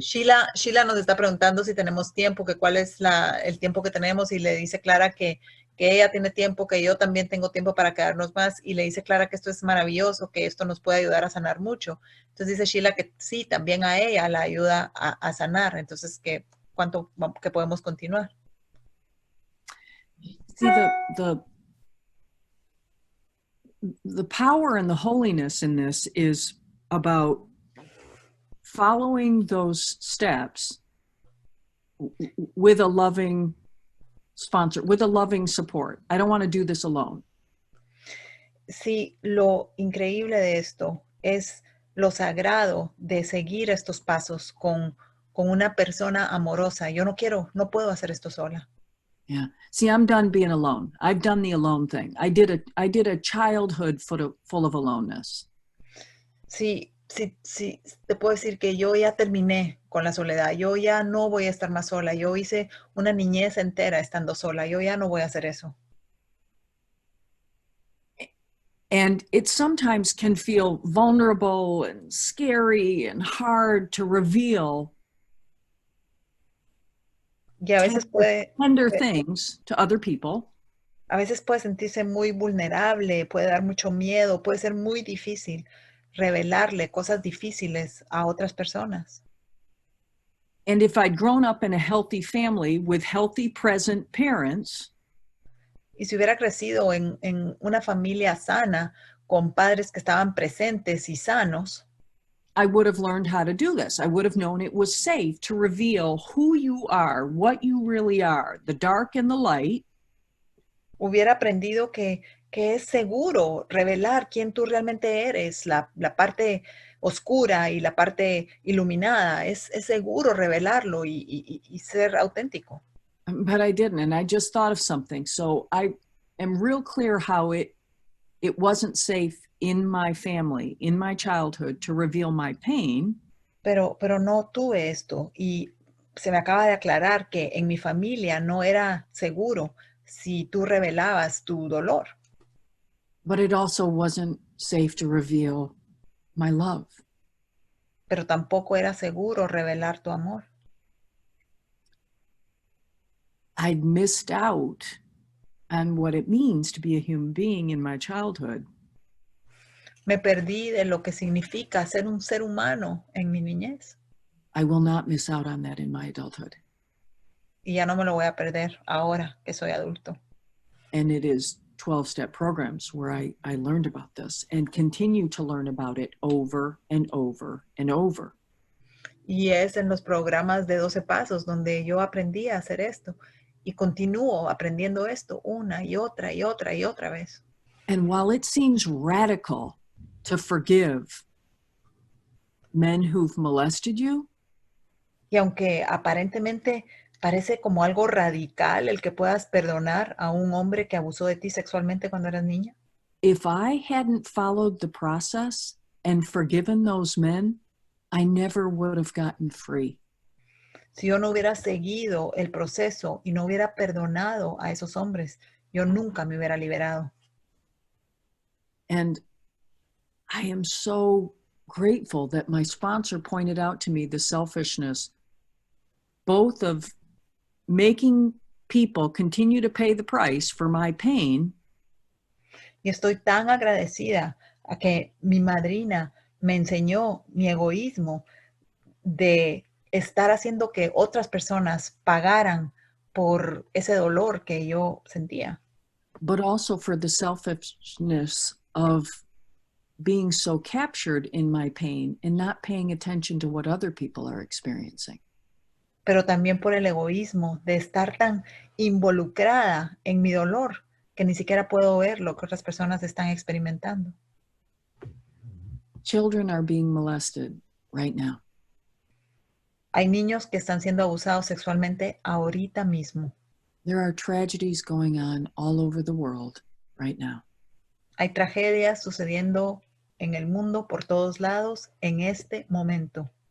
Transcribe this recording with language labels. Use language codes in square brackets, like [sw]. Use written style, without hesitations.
[es] Sheila nos está preguntando si tenemos tiempo, que cuál es el tiempo que tenemos, y le dice Clara que ella tiene tiempo, que yo también tengo tiempo para quedarnos más, y le dice Clara que esto es maravilloso, que esto nos puede ayudar a sanar mucho. Entonces dice Sheila que sí, también a ella la ayuda a sanar. Entonces, que podemos continuar. [en] See, the power and the holiness in this is about following those steps with a loving sponsor, with a loving support. I don't want to do this alone. [es] Sí, lo increíble de esto es lo sagrado de seguir estos pasos con una persona amorosa. Yo no puedo hacer esto sola. [en] Yeah. See, I'm done being alone. I've done the alone thing. I did a childhood full of aloneness. [es] Sí, te puedo decir que yo ya terminé con la soledad. Yo ya no voy a estar más sola. Yo hice una niñez entera estando sola. Yo ya no voy a hacer eso. [en] And it sometimes can feel vulnerable and scary and hard to reveal [es] Y a veces [en] tender things to other people. [es] A veces puede sentirse muy vulnerable, puede dar mucho miedo, puede ser muy difícil revelarle cosas difíciles a otras personas. [en] And if I'd grown up in a healthy family with healthy present parents, [es] y si hubiera crecido en una familia sana, con padres que estaban presentes y sanos, [en] I would have learned how to do this. I would have known it was safe to reveal who you are, what you really are, the dark and the light. [es] Hubiera aprendido que es seguro revelar quién tú realmente eres, la parte oscura y la parte iluminada. Es seguro revelarlo y ser auténtico. [en] But I didn't, and I just thought of something. So I am real clear how it wasn't safe in my family, in my childhood, to reveal my pain. [es] Pero no tuve esto, y se me acaba de aclarar que en mi familia no era seguro si tú revelabas tu dolor. [en] But it also wasn't safe to reveal my love. [es] Pero tampoco era seguro revelar tu amor. [en] I'd missed out on what it means to be a human being in my childhood. [es] Me perdí de lo que significa ser un ser humano en mi niñez. [en] I will not miss out on that in my adulthood. [es] Y ya no me lo voy a perder ahora que soy adulto. [en] And it is 12-step programs where I learned about this and continue to learn about it over and over and over. [es] Y es en los programas de 12 pasos donde yo aprendí a hacer esto. Y continúo aprendiendo esto una y otra y otra y otra vez. [en] And while it seems radical to forgive men who've molested you, [es] Y aunque aparentemente parece como algo radical el que puedas perdonar a un hombre que abusó de ti sexualmente cuando eras niña, [en] if I hadn't followed the process and forgiven those men, I never would have gotten free. [es] si yo no hubiera seguido el proceso y no hubiera perdonado a esos hombres, yo nunca me hubiera liberado. [en] And I am so grateful that my sponsor pointed out to me the selfishness, both of making people continue to pay the price for my pain. [es] Y estoy tan agradecida a que mi madrina me enseñó mi egoísmo de estar haciendo que otras personas pagaran por ese dolor que yo sentía. [en] But also for the selfishness of being so captured in my pain and not paying attention to what other people are experiencing. [es] Pero también por el egoísmo de estar tan involucrada en mi dolor que ni siquiera puedo ver lo que otras personas están experimentando. [en] Children are being molested right now. [es] Hay niños que están siendo abusados sexualmente ahorita mismo. [en] There are tragedies going on all over the world right now. [es] Hay tragedias sucediendo en el mundo por todos lados en este momento.